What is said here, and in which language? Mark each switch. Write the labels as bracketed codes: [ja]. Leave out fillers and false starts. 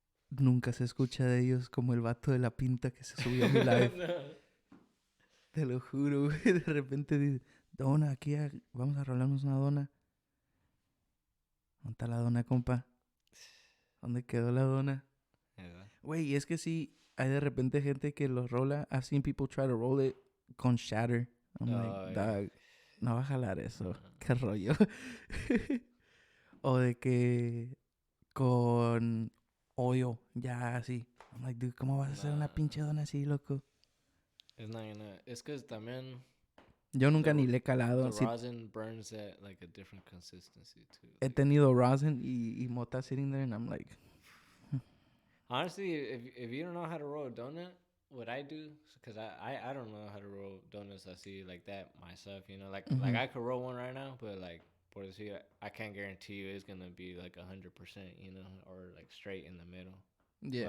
[es] Nunca se escucha de ellos como el vato de la pinta que se subió a mi live. No. Te lo juro, güey. De repente dice, dona, aquí vamos a rolarnos una dona. ¿Dónde está la dona, compa? ¿Dónde quedó la dona? Güey, y es que sí, hay de repente gente que lo rola. [en] I've seen people try to roll it con shatter. I'm like, dog, [es] no va a jalar eso. Qué rollo. O de que con hoyo, ya así. [en] I'm like, dude, [es] ¿cómo vas a hacer una pinche dona así, loco? Es que también... Yo nunca ni le he calado. [en] The rosin burns at like a different consistency too. [es] He tenido rosin y mota [en] sitting there and I'm like... Honestly, if you don't know how to roll a donut, what I do, because I don't know how to roll donuts así like that myself, you know, like I could roll one right now, but like [es] por decir, [en] I can't guarantee you it's gonna be like 100%, you know, or like straight in the middle. Yeah.